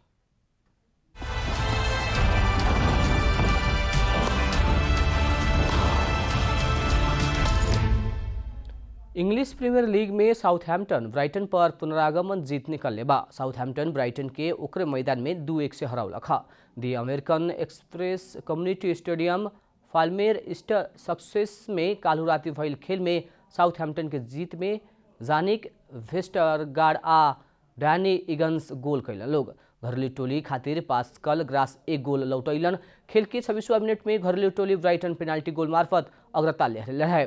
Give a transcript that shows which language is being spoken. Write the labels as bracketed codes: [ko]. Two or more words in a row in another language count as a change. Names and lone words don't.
[bho] इंग्लिश प्रीमियर लीग में साउथहैम्पटन ब्राइटन पर पुनरागमन जीत निकलने बा। साउथहैम्पटन ब्राइटन के ओकरे मैदान में 2-1 से हरावलक ह। दी अमेरिकन एक्सप्रेस कम्युनिटी स्टेडियम फाल्मेर ईस्टर सक्सेस में काल्हु राति भइल खेल में साउथहैम्पटन के जीत में जानिक वेस्टरगार्ड आ डैनी इगन्स गोल कैलन लोग। घरेलू टोली खातिर पास्कल ग्रास एक गोल लौटैलन। खेल के 26वां मिनट में घरेलू टोली ब्राइटन पेनाल्टी गोल मार्फत अग्रता ले रहे।